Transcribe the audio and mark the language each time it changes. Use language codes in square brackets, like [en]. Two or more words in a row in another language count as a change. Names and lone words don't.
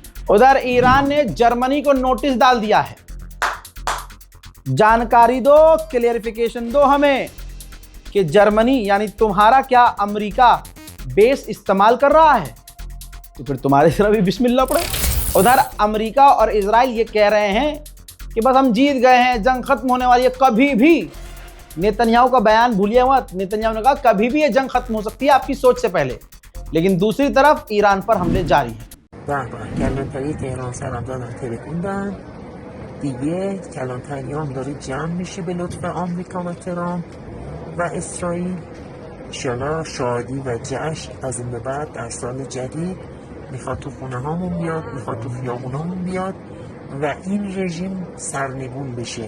[hi] उधर ईरान ने जर्मनी को नोटिस डाल दिया है, जानकारी दो, क्लियरिफिकेशन दो हमें कि जर्मनी यानी तुम्हारा क्या अमेरिका बेस इस्तेमाल कर रहा है, तो फिर तुम्हारी तरफ भी बिस्मिल्लाह पड़े। उधर अमेरिका और इजराइल ये कह रहे हैं कि बस हम जीत गए हैं, जंग खत्म होने वाली है। कभी भी, नेतन्याहू का बयान भूलिए मत, नेतन्याहू ने कहा कभी भी ये जंग खत्म हो सकती है आपकी सोच से पहले। लेकिन दूसरी तरफ ईरान पर हमले जारी हैं। [fa] کلانتری تهران سرم دادن ترکوندن دیگه. کلانتری هم داره جمع میشه به لطف آمریکا و ترامپ و اسرائیل. انشالله شادی و جشن از این به بعد در سال جدید میخواد تو خونه هامون بیاد، میخواد تو خیابون هامون بیاد و این رژیم سرنگون بشه.